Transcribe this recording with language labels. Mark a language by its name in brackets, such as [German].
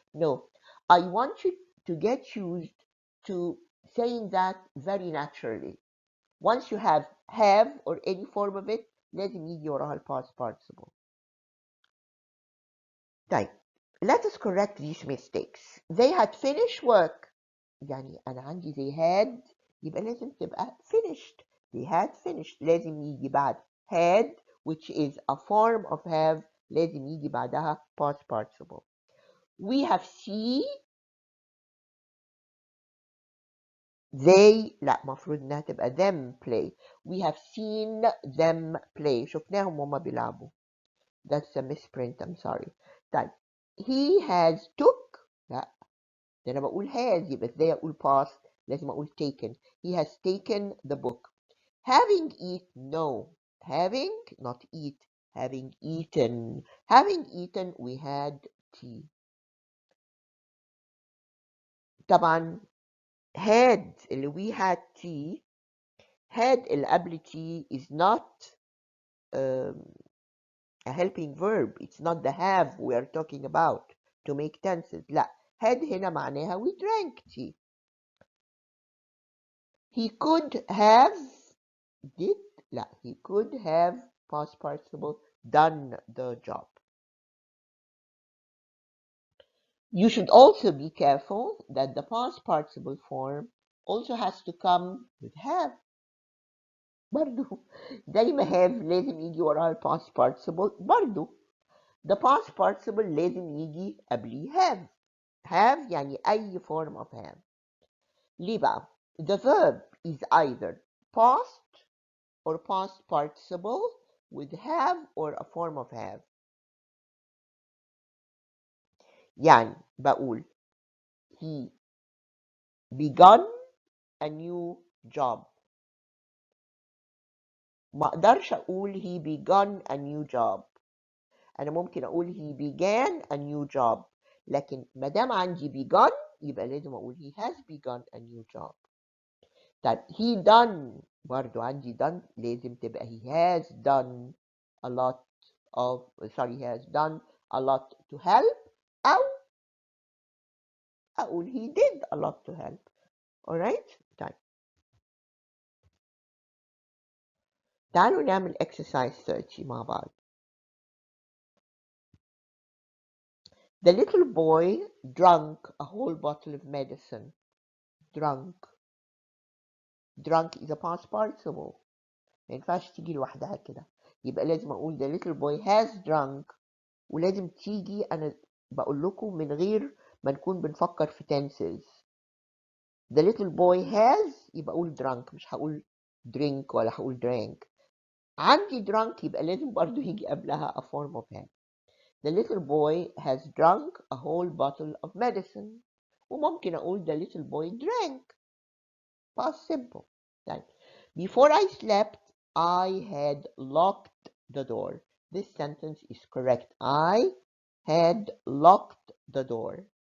[English] No, I want you to get used to saying that very naturally. Once you have or any form of it, [Arabic] لازم يجي وراها [English] past participle. طيب, let us correct these mistakes. They had finished work. [Arabic] يعني أنا عندي [English] they had [Arabic] يبقى لازم تبقى finished. [English] They had finished. [Arabic] لازم يجي بعد [English] had, which is a form of have, [Arabic] لازم يجي بعدها [English] past participle. We have seen they, لا, [Arabic] مفروض إنها تبقى [English] them play. We have seen them play. [Arabic] شفناهم وهما بيلعبوا. [English] That's a misprint, I'm sorry. [Arabic] طيب, [English] he has took, [Arabic] لا, ده أنا بقول has يبقى إزاي أقول past؟ لازم أقول taken. [English] He has taken the book. Having eaten, no. Having, not eat. Having eaten. Having eaten, we had tea. طبعا had اللي we had tea, had اللي قبل tea is not a helping verb. It's not the have we are talking about to make tenses. لا, had [Arabic] هنا معناها [English] we drank tea. he could have did لا he could have past participle done the job. You should also be careful that the past participle form also has to come with have. [Arabic] برضو زي ما have لازم يجي وراها ال past participle برضو [English] the past participle [Arabic] لازم يجي قبليه have. [English] have يعني أي form of have. [Arabic] ليه بقى؟ [English] The verb is either past or past participle with have or a form of have. [Arabic] يعني بقول [English] he begun a new job. [Arabic] ما اقدرش اقول [English] he begun a new job. [Arabic] انا ممكن اقول [English] he began a new job، [Arabic] لكن ما دام عندي [English] begun [Arabic] يبقى لازم اقول [English] he has begun a new job. طيب he done [Arabic] برضو عندي [English] done [Arabic] لازم تبقى [English] he has done a lot of he has done a lot to help [Arabic] او اقول [English] he did a lot to help. alright. [Arabic] طيب تعالوا نعمل exercise 30 مع بعض. [English] The little boy drank a whole bottle of medicine. Drunk. Drunk is a past participle. [Arabic] ما ينفعش تيجي لوحدها كده، يبقى لازم اقول [English] the little boy has drunk، [Arabic] ولازم تيجي انا بقول لكم من غير ما نكون بنفكر في tenses. [English] The little boy has [Arabic] يبقى اقول [English] drunk، [Arabic] مش هقول [English] drink [Arabic] ولا هقول [English] drank. [Arabic] عندي drunk يبقى لازم برضو يجي قبلها [English] a form of have. The little boy has drunk a whole bottle of medicine. [Arabic] وممكن أقول [English] the little boy drank. Past simple. Like, before I slept, I had locked the door. This sentence is correct. I had locked the door.